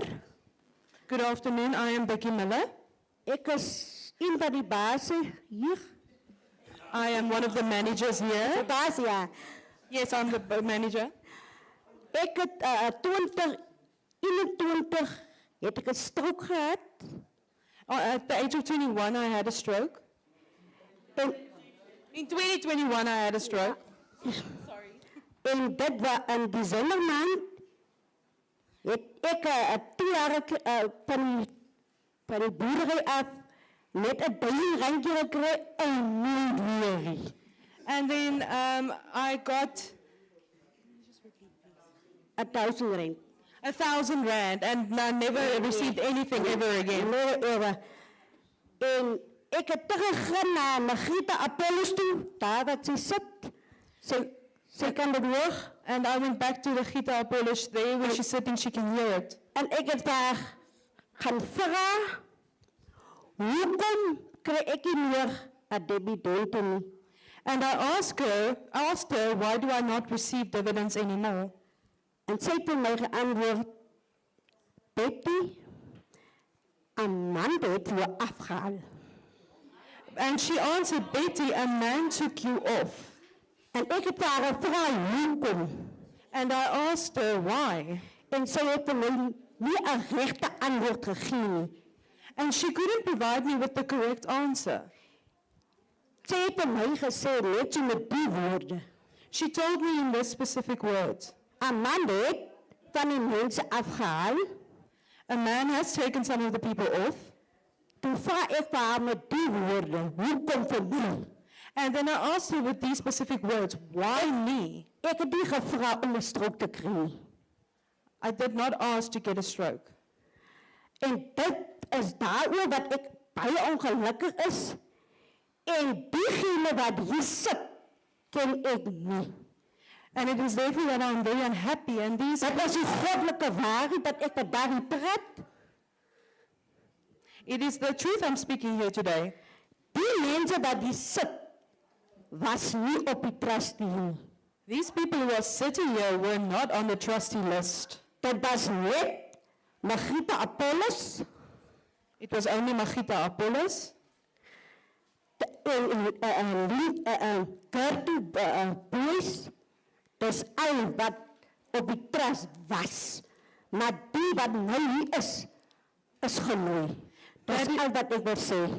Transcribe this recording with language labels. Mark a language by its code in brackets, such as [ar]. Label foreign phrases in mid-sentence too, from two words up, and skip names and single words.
[en] Good afternoon, I am Becky Miller. [af] Ek is een van die baase hier. [en] I am one of the managers here. [af] Die baas, ja. [en] Yes, I'm the manager. [af] Ek het 2021 het ek 'n stroke gehad. [en] At the age of 21, I had a stroke. In 2021, I had a stroke. [af] En dit was in Desember maand het ek 2 jaar van die boerdery af net 'n duimrandjie gekry en nooit weer. [en] And then I got R1,000. R1,000 and I never received anything ever again. Never ever. [af] En ek het teruggegaan na Margriete Apollos toe, daar wat sy sit. Sy kan dit hoor. [en] And I went back to the Gita Apollos there where she's sitting, she can hear it. [af] En ek het daar gaan vra, hoekom kry ek nie meer 'n dividende nie? [en] And I asked her, why do I not receive dividends anymore? [af] En sy het vir my geantwoord, Betty, 'n man het jou afgehaal. [en] And she answered, Betty, a man took you off. [af] En ek het haar gevra, hoekom? [en] And I asked her, why? [af] En sy het vir my nie 'n regte antwoord gegee nie. [en] And she couldn't provide me with the correct answer. [af] Sy het vir my gesê, net so met die woorde. [en] She told me in this specific words. [af] 'n man het van die mense afgehaal. [en] A man has taken some of the people off. [af] Toe vra ek vir haar met die woorde, hoekom vir my? [en] And then I asked her with these specific words, why me? [af] Ek het nie gevra om 'n stroke te kry nie. [en] I did not ask to get a stroke. [af] En dit is daaroor wat ek baie ongelukkig is. En diegene wat hier sit, ken ek nie. [en] And it is therefore that I'm very unhappy. And these [af] dat is die goddelike waarheid dat ek met daar praat. [en] It is the truth I'm speaking here today. [af] Die mense wat hier sit, was nie op die trustee nie. [en] These people who are sitting here were not on the trustee list. [af] Dit was net Margriete Apollos. [en] It was only Margriete Apollos. Gertrude Boys. [af] Dis al wat op die trust was. Maar die wat nou hier is genooi. Dis al wat ek wil sê.